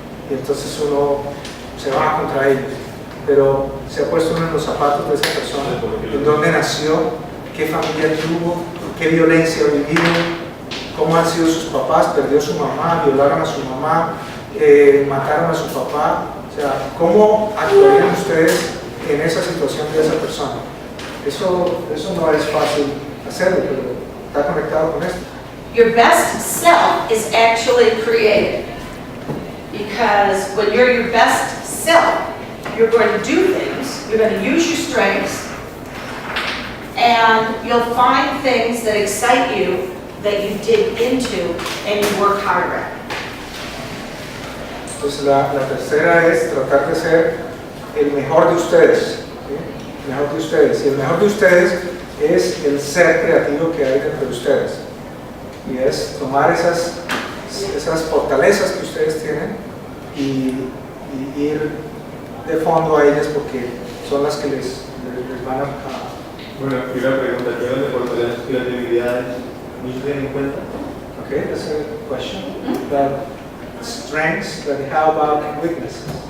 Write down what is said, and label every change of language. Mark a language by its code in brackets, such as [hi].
[es] y entonces uno se va contra ellos, pero se ha puesto uno en los zapatos de esa persona, en dónde nació, qué familia tuvo, qué violencia ha vivido, cómo han sido sus papás, perdió a su mamá, violaron a su mamá, mataron a su papá. O sea, ¿cómo actuarían ustedes en esa situación de esa persona? Eso no es fácil hacerlo, pero está conectado con esto. [en] Your best self is actually created. Because when you're your best self, you're going to do things, you're going to use your strengths, and you'll find things that excite you that you dig into and you work harder at. [es] Entonces la tercera es tratar de ser el mejor de ustedes, ¿sí? El mejor de ustedes. Y el mejor de ustedes es el ser creativo que hay dentro de ustedes. Y es tomar esas fortalezas que ustedes tienen y ir de fondo a ellas porque son las que les van a... Bueno, primera pregunta, ¿qué de fortalezas las creatividades no se tienen en cuenta? [en] Okay, that's a question. The strengths, but how about weaknesses?